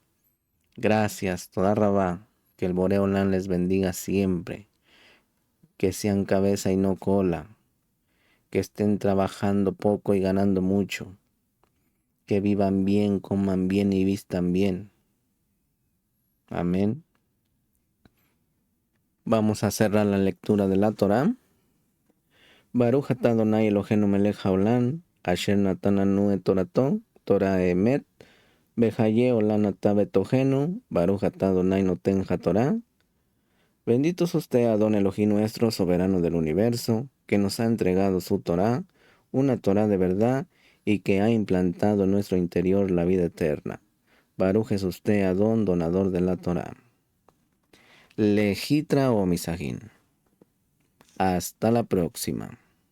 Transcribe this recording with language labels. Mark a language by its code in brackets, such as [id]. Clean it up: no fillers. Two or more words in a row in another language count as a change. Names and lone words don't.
[es] Gracias, [he] תודה רבה, [es] que el Boreolán les bendiga siempre, que sean cabeza y no cola, que estén trabajando poco y ganando mucho, que vivan bien, coman bien y vistan bien. Amén. Vamos a cerrar la lectura de la Torá. [he] ברוך אתה אדני אלהינו מלך העולם, אשר נתן לנו את תורתו, תורת אמת, וחיי עולם נטע בתוכנו, ברוך אתה אדני נותן התורה. [es] Bendito es usted, Adon Elohim nuestro, soberano del universo, que nos ha entregado su Torá, una Torá de verdad, y que ha implantado en nuestro interior la vida eterna. Baruch es usted, Adón, donador de la Torá. Lejitra o Misajín. Hasta la próxima.